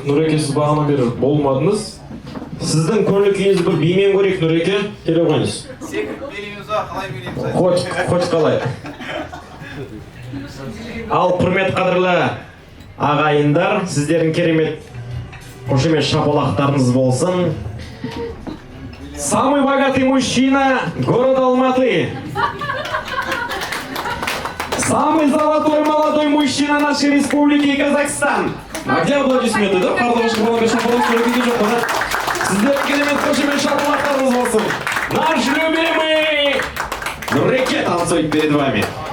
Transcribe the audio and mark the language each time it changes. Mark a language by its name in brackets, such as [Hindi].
[Kazakh] Нұреке, сіз бағана бері болмадыңыз. Сіздің көңіл-күйіңізді бір бимен көрейік, Нұреке. Келе қойыңыз. Хоть қалай. Ал құрмет қадірлі ағайындар, сіздердің керемет қошемет шапалақтарыңыз болсын. [Russian] Самый богатый мужчина города Алматы. Самый золотой молодой мужчина нашей республики Казахстан. А где аплодисменты, да? [Kazakh] Қарлығашқа балаға шапалақ сөйлеуге жоқ, да? Сіздердің керемет қошемет шапалақтарыңыз болсын. [Russian] Наш любимый Нуреке танцует перед вами.